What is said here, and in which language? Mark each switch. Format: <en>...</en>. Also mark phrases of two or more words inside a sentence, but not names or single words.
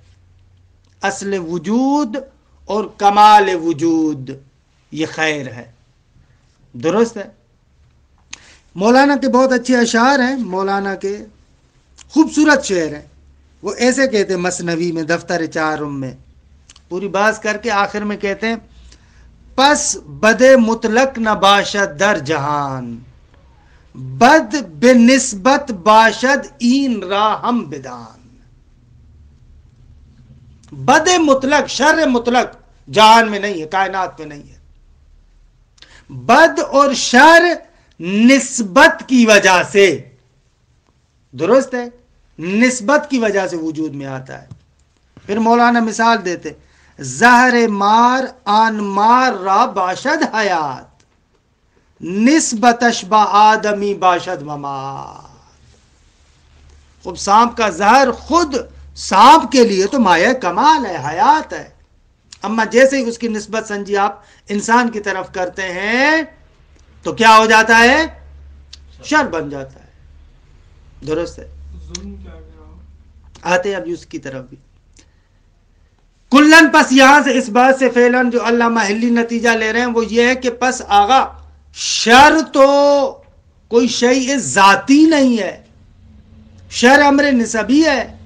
<ur>اصل وجود اور کمال وجود، یہ خیر ہے، درست ہے۔ مولانا کے بہت اچھے اشعار ہیں، مولانا کے خوبصورت شعر ہیں، وہ ایسے کہتے ہیں مثنوی میں دفتر چارم میں، پوری بات کر کے آخر میں کہتے ہیں</ur> <fa>پس بد مطلق نہ باشد در جہان، بد بنسبت باشد این را ہم بدان۔</fa> <ur>بد مطلق، شر مطلق جہان میں نہیں ہے، کائنات میں نہیں ہے۔ بد اور شر نسبت کی وجہ سے، درست ہے، نسبت کی وجہ سے وجود میں آتا ہے۔ پھر مولانا مثال دیتے</ur> <fa>زہر مار آن مار را باشد حیات، نسبتش با آدمی باشد ممات۔</fa> <ur>خب سانپ کا زہر خود سانپ کے لیے تو مایہ کمال ہے، حیات ہے، اما جیسے ہی اس کی نسبت سنجی آپ انسان کی طرف کرتے ہیں تو کیا ہو جاتا ہے؟ شر بن جاتا ہے، درست ہے۔ آتے اب اس کی طرف بھی کلن، پس یہاں سے اس بات سے فعلن جو علامہ حلی نتیجہ لے رہے ہیں وہ یہ ہے کہ پس آغا شر تو کوئی شیء ذاتی نہیں ہے، شر امر نسبی ہے۔</ur>